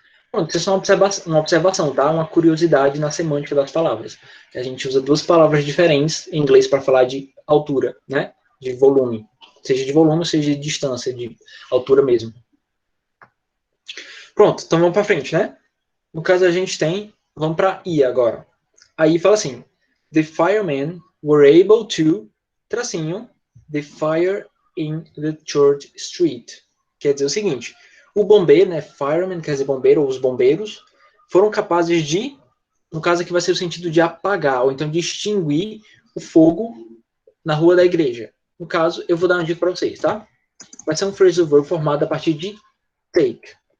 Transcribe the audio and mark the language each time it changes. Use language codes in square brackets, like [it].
[pt] Pronto, isso é só uma observação, tá? Uma curiosidade na semântica das palavras. A gente usa duas palavras diferentes em inglês para falar de altura, né? De volume. Seja de volume, seja de distância, de altura mesmo. Pronto, então vamos para frente, né? No caso, a gente tem... Vamos para I agora. Aí fala assim... [en] The firemen were able to... Tracinho... The fire in the church street. [pt] Quer dizer o seguinte... O bombeiro, né, fireman, quer dizer bombeiro, ou os bombeiros, foram capazes de, no caso aqui vai ser o sentido de apagar, ou então de extinguir o fogo na rua da igreja. No caso, eu vou dar uma dica para vocês, tá? Vai ser um phrasal verb formado a partir de take.